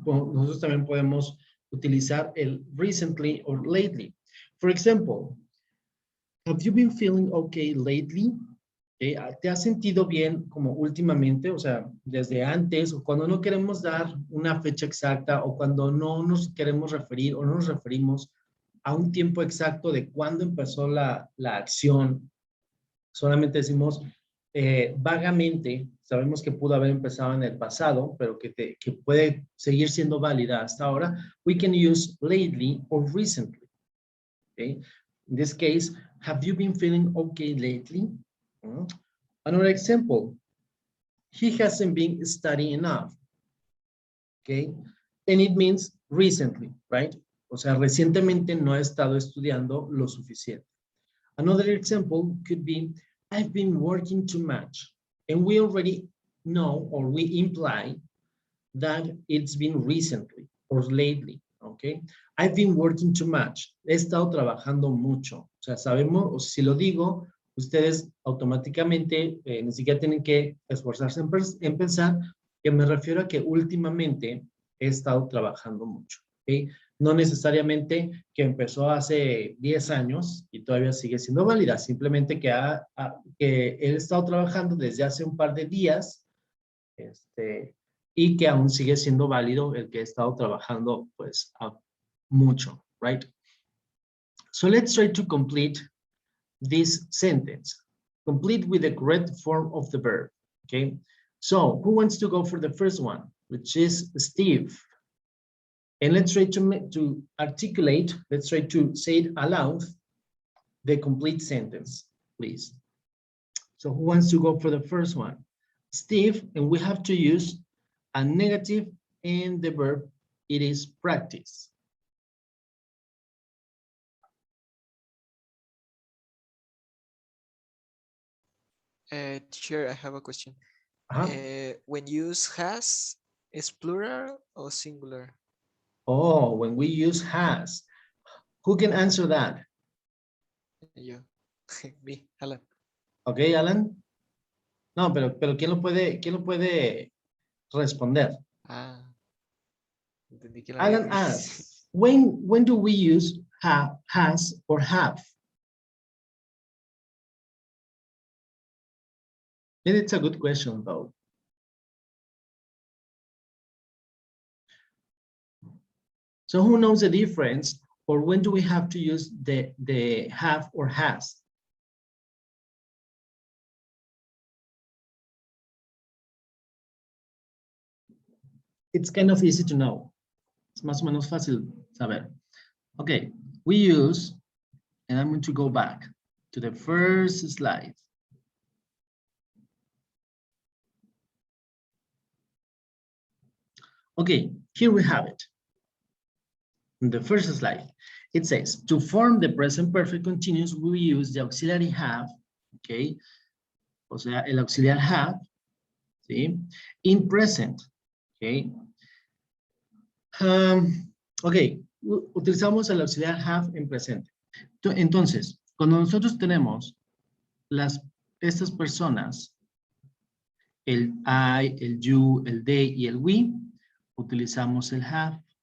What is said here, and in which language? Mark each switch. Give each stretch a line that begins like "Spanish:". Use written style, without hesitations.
Spanish: Nosotros también podemos utilizar el
English: recently or lately. For example, have you been feeling okay lately? Okay.
Spanish: ¿Te has sentido bien como últimamente? O sea, desde antes, o cuando no queremos dar una fecha exacta, o cuando no nos queremos referir o no nos referimos a un tiempo exacto de cuándo empezó la acción. Solamente decimos vagamente, sabemos que pudo haber empezado en el pasado, pero que puede seguir siendo válida hasta ahora.
English: We can use lately or recently. Okay? In this case, have you been feeling okay lately? Another example, he hasn't been studying enough. Okay? And it means recently, right?
Spanish: O sea, recientemente no ha estado estudiando lo suficiente.
English: Another example could be, I've been working too much. And we already know, or we imply that it's been recently or lately, okay? I've been working too much.
Spanish: He estado trabajando mucho. O sea, sabemos, o si lo digo, ustedes automáticamente ni siquiera tienen que esforzarse en pensar que me refiero a que últimamente he estado trabajando mucho, ¿okay? No necesariamente que empezó hace 10 años y todavía sigue siendo válida, simplemente que él ha estado trabajando desde hace un par de días y que aún sigue siendo válido el que ha estado trabajando pues mucho, right?
English: So let's try to complete this sentence. Complete with the correct form of the verb, okay? So who wants to go for the first one, which is Steve? And let's try to articulate, let's try to say it aloud, the complete sentence, please. So who wants to go for the first one? Steve, and we have to use a negative and the verb, it is practice. Teacher, I have a question. When you use has, is plural or singular? Oh, when we use has. Who can answer that? Yo. Me, Alan. Okay, Alan.
Spanish: No, pero ¿quién lo puede responder? Entendí que
English: Alan asks, when do we use has or have? And it's a good question, though. So who knows the difference, or when do we have to use the have or has? It's kind of easy to know.
Spanish: Es más o menos fácil saber.
English: Okay, we use, and I'm going to go back to the first slide. Okay, here we have it. In the first slide, it says, to form the present perfect continuous, we use the auxiliary have, okay?
Spanish: O sea, el auxiliar have, ¿sí?
English: In present, okay?
Spanish: Ok, utilizamos el auxiliar have en presente. Entonces, cuando nosotros tenemos estas personas, el I, el you, el they y el we, utilizamos el have.